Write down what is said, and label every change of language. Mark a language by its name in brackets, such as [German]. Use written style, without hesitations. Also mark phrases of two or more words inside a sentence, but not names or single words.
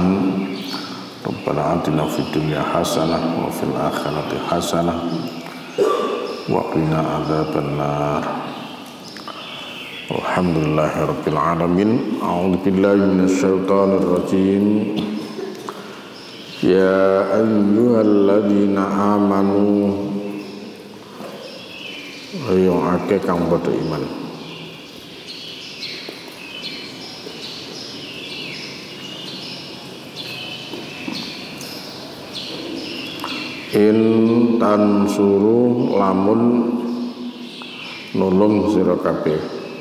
[Arabic] ربنا آتنا في الدنيا حسنة وفي الآخرة حسنة وقنا عذاب النار. الحمد لله رب العالمين. أعوذ بالله من الشيطان الرجيم. يا أيها الذين آمنوا, [Javanese] ayo akeh kang padha iman. [Arabic] إن تنصروا [Javanese] lamun nulung sira kabeh.